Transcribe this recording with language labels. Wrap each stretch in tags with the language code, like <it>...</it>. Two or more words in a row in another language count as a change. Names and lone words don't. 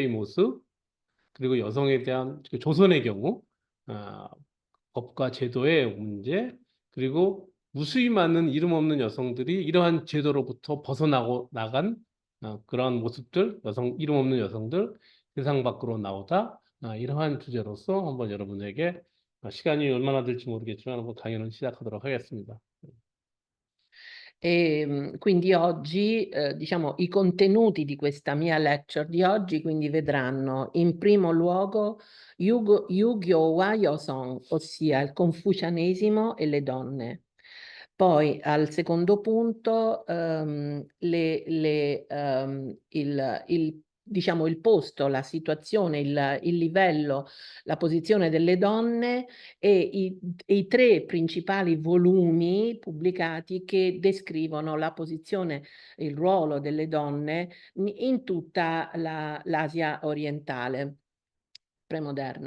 <ko>모습, 그리고 여성에 대한 조선의 경우 법과 제도의 문제, 그리고 무수히 많은 이름 없는 여성들이 이러한 제도로부터 벗어나고 나간 그러한 모습들, 이름 없는 여성들 세상 밖으로 나오다, 이러한 주제로서 한번 여러분에게 시간이 얼마나 될지 모르겠지만 한번 강연을 시작하도록 하겠습니다.</ko> <it>Quindi oggi, diciamo, i contenuti di questa mia lecture di oggi quindi vedranno in primo luogo</it> <ko>유교와 여성,</ko> <it>ossia il confucianesimo e le donne. Poi al secondo punto, diciamo il posto, la situazione, il livello, la posizione delle donne e i tre principali volumi pubblicati che descrivono la posizione, il ruolo delle donne in tutta l'Asia orientale premoderna.</it>